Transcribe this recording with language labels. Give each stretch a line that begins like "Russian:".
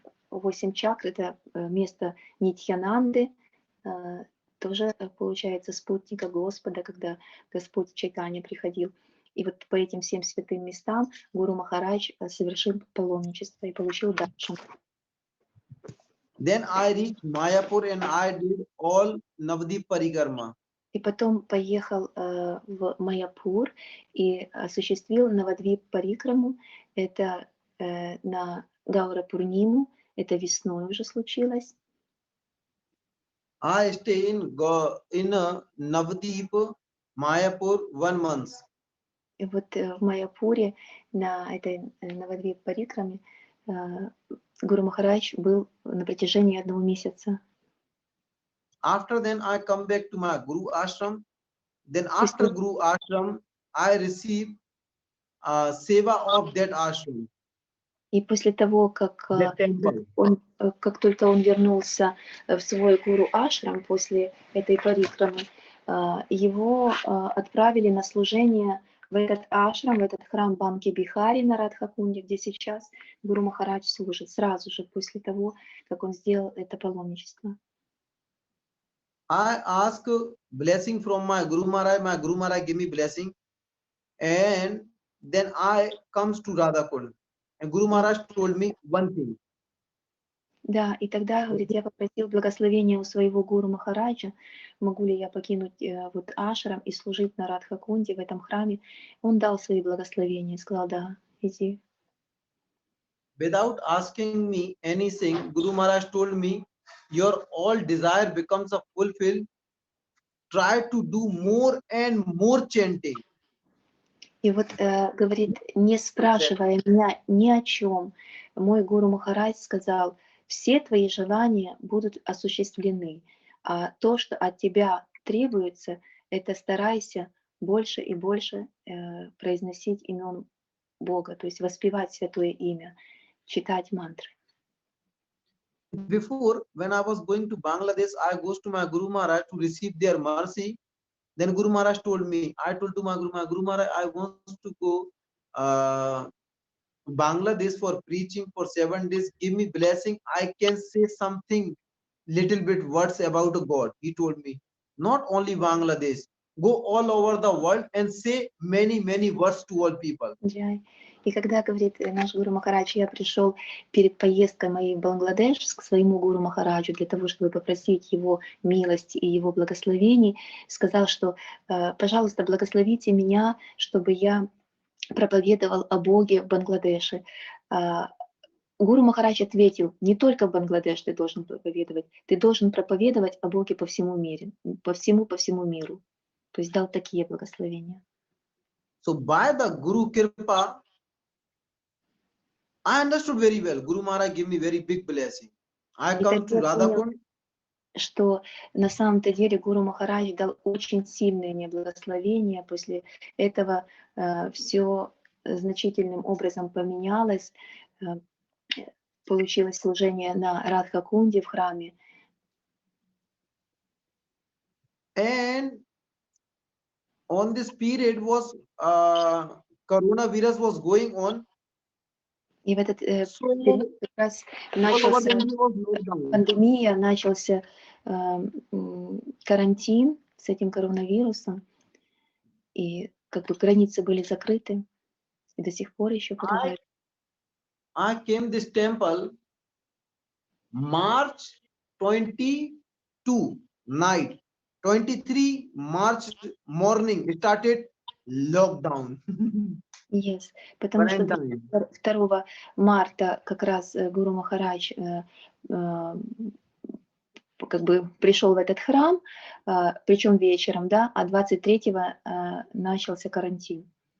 Russian: 8 чакр — это место Нитьянанды, тоже получается спутника Господа, когда Господь в Чайтанье приходил. И вот по этим всем святым местам Гуру Махарадж совершил паломничество и получил даршан.
English: Then I reached Mayapur and I did all Navadip Parikrama.
Russian: И потом поехал в Майяпур и осуществил Навадвип Парикраму. Это на Гаура Пурниму, это весной уже случилось.
English: I stay in Navadip, Mayapur 1 month.
Russian: И вот в Майяпуре на этой Навадвип Парикраме Гуру Махарадж был на протяжении 1 месяца.
English: After then I come back to my Guru Ashram. Then after Guru Ashram, I receive seva of that ashram,
Russian: И после того, как,
English: that temple.
Russian: как только он вернулся в свой гуру ашрам после этой парикрамы, его отправили на служение в этот ашрам, в этот храм Банки Бихари на Радхакунде, где сейчас Гуру Махарадж служит, сразу же после того, как он сделал это паломничество.
English: I ask blessing from my Guru Maharaj give me blessing, and then I comes to Radhakund, and Guru Maharaj told me one thing.
Russian: Да, и тогда, говорит, я попросил благословения у своего гуру Махараджа, могу ли я покинуть вот ашрам и служить на Радхакунде в этом храме. Он дал свои благословения и сказал, да, иди.
English: Without asking me anything, Guru Maharaj told me, your all desire becomes a fulfill. Try to do more and more chanting.
Russian: И вот, говорит, не спрашивая меня ни о чем, мой гуру Махарадж сказал, все твои желания будут осуществлены, а то, что от тебя требуется, это старайся больше и больше произносить имен Бога, то есть воспевать святое имя, читать мантры.
English: Before, when I was going to Bangladesh, I goes to my Guru Maharaj to receive their mercy. Then Guru Maharaj told me, I told to my Guru Maharaj, I want to go Bangladesh for preaching for 7 days. Give me blessing. I can say something, little bit words about God. He told me, not only Bangladesh, go all over the world and say many words to all people.
Russian: Джай. И когда, говорит наш гуру Махарадж, я пришел перед поездкой моей в Бангладеш к своему гуру Махараджу для того, чтобы попросить его милости и его благословений, сказал, что, пожалуйста, благословите меня, чтобы я проповедовал о Боге в Бангладеше. Гуру Махарадж ответил, не только в Бангладеш ты должен проповедовать о Боге по всему миру, по всему миру. То есть дал такие благословения.
English: So by the Guru Kirpa, I understood very well. Guru Maharaj gave me very big blessing. I come to Radhakund.
Russian: Что на самом-то деле Гуру Махарадж дал очень сильное мне благословение. После этого все значительным образом поменялось. Получилось служение на Радхакунде в храме.
English: And on this period was coronavirus was going on.
Russian: И в этот период как раз начался пандемия, начался карантин с этим коронавирусом, и как бы границы были закрыты, и до сих пор еще продолжают.
English: I came this temple March 22 night, 23 March morning started lockdown.
Russian: Yes, потому что 2 марта как раз Гуру Махарадж как бы пришел в этот храм, причем вечером, да, а 23-го начался карантин.